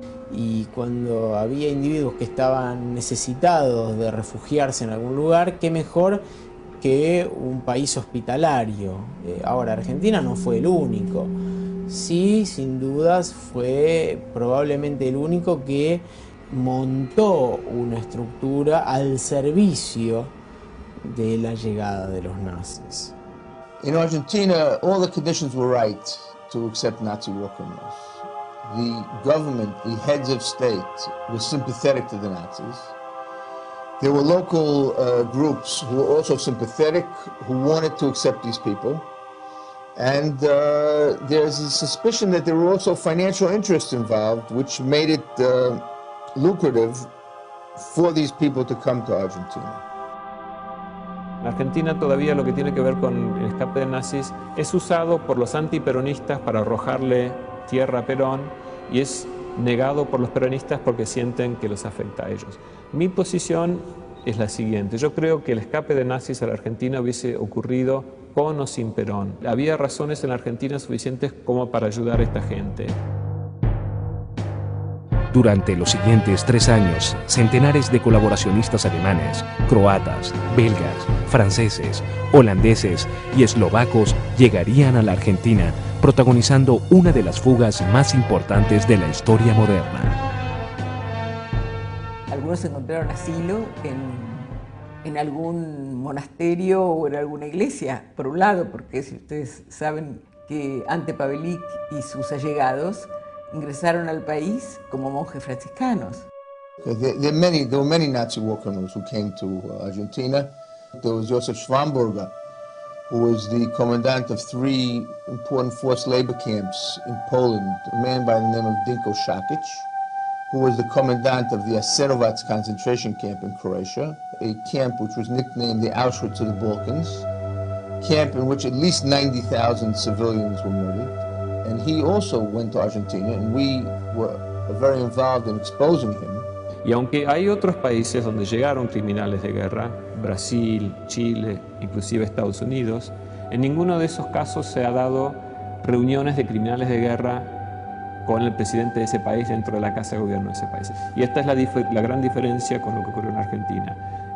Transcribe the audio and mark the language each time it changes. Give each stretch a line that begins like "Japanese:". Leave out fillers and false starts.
Spanish: Y cuando había individuos que estaban necesitados de refugiarse en algún lugar, qué mejor que un país hospitalario. Ahora, Argentina no fue el único. Sí, sin dudas, fue probablemente el único que montó una estructura al servicio de la llegada de los nazis.
English: In Argentina, all the conditions were right to accept Nazi war criminals. The government, the heads of state, were sympathetic to the Nazis. There were local groups who were also sympathetic, who wanted to accept these people. And there's a suspicion that there were also financial interests involved, which made it lucrative for these people to come to Argentina.
Spanish: En Argentina todavía lo que tiene que ver con el escape de nazis es usado por los antiperonistas para arrojarle tierra a Perón y es negado por los peronistas porque sienten que los afecta a ellos. Mi posición es la siguiente. Yo creo que el escape de nazis a la Argentina hubiese ocurrido con o sin Perón. Había razones en la Argentina suficientes como para ayudar a esta gente. Durante los siguientes 3 años, centenares de colaboracionistas alemanes, croatas, belgas, franceses, holandeses y eslovacos llegarían a la Argentina, protagonizando una de las fugas más importantes de la historia moderna. Algunos encontraron asilo en algún monasterio o en alguna iglesia, por un lado, porque si ustedes saben que Ante Pavelic y sus allegados ingresaron al país como monjes franciscanos.
English: There were many Nazi war criminals who came to Argentina. There was Josef Schwamberger, who was the commandant of 3 important forced labor camps in Poland, a man by the name of Dinko Šakić, who was the commandant of the Jasenovac concentration camp in Croatia, a camp which was nicknamed the Auschwitz of the Balkans, camp in which at least 90,000 civilians were murdered. And he also went to Argentina, and we were very involved in exposing him.
Spanish: Y aunque hay otros países donde llegaron criminales de guerra, Brasil, Chile, inclusive Estados Unidos, en ninguno de esos casos se ha dado reuniones de criminales de guerra con el presidente de ese país dentro de la Casa de Gobierno de ese país. Y esta es la gran diferencia con lo que ocurrió en Argentina.